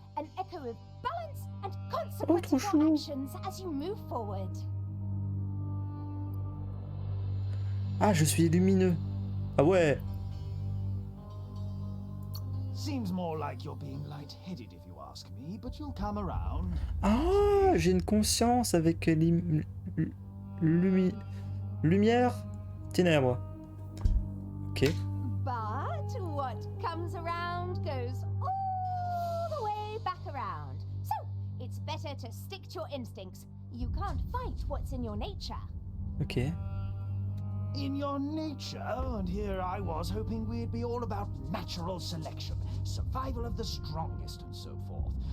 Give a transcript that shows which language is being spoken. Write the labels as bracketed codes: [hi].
[en] An echo of balance and consequence of your actions as you move forward. [fr] Ah, je suis lumineux. Ah ouais. [en] Seems more like you're being light-headed if you ask me, but you'll come around. [fr] Ah, j'ai une conscience avec lumière, ténèbres. Ok. [en] But what comes around goes all the way back around. So, it's better to stick to your instincts. You can't fight what's in your nature. Ok. In your nature, and here I was hoping we'd be all about natural selection, survival of the strongest, and so forth.